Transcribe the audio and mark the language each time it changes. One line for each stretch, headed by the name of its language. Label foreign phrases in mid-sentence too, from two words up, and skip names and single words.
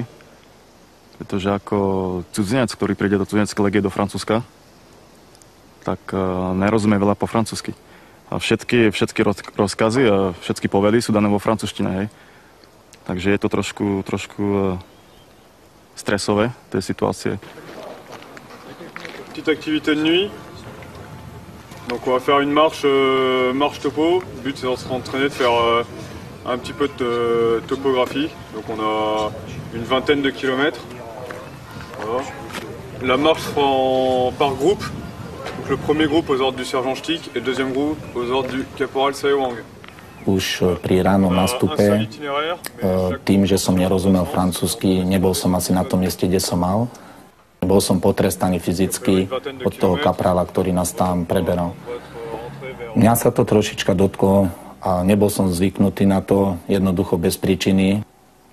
Slovak: Pretože ako cudzinec, ktorý príde do cudzineckej legie do Francúzska, tak nerozumie veľa po francúzsky. A všetky rozkazy a všetky povely sú dané vo francúzštine, hej. Takže je to trošku stresové, tej situácie.
French: Petite activité de nuit. Donc on va faire une marche topo. Le but c'est de se entraîner de faire un petit peu de topographie. Donc on a une vingtaine de kilomètres. Voilà. La marche sera par groupe. Donc le premier groupe aux ordres du sergent Štík et le deuxième groupe aux ordres du caporal Saewang.
Slovak: Už pri ránom nastupe, tým, že som nerozumel francúzsky, nebol som asi na tom mieste, kde som mal. Bol som potrestaný fyzicky od toho kaprála, ktorý nás tam preberal. Mňa sa to trošička dotklo a nebol som zvyknutý na to, jednoducho bez príčiny.